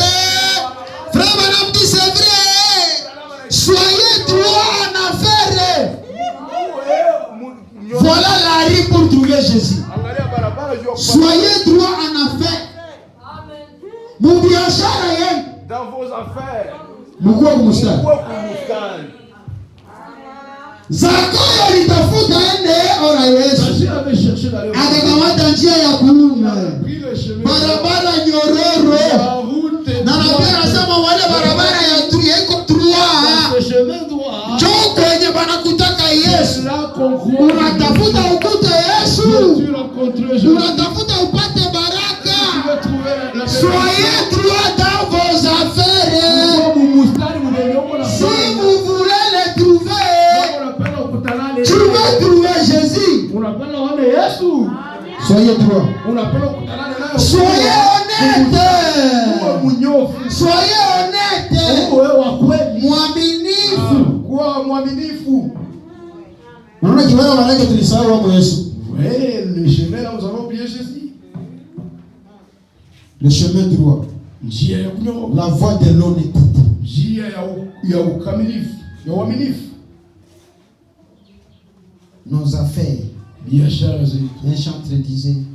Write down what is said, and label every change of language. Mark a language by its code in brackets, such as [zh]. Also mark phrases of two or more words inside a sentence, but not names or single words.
[fr] Frère Madame dit c'est vrai. Soyez droit en affaires. Voilà la rue pour trouver Jésus. Soyez droit en affaires. Dans vos affaires. [sw] Zakayo alitafuta ende ora Yesu. Akakamata njia ya kuume. Barabara nyororo. Na nabii anasema wale barabara ya iko droit. Njoo kwenye banakutaka Yesu. Unatafuta ukute Yesu. Unatafuta upate baraka. [fr] Soyez droit dans vos affaires. Si vous voulez les trouver, tu vas trouver Jésus. Soyez droit. Soyez honnête. Soyez honnête. [sw] Mwaminifu. Unaona kiwana malaika tulisahau hapo Yesu. [fr] Le chemin là, nous avons oublié Jésus. Le chemin droit. La voie de l'honnêteté. Nos affaires. Un chanteur disait.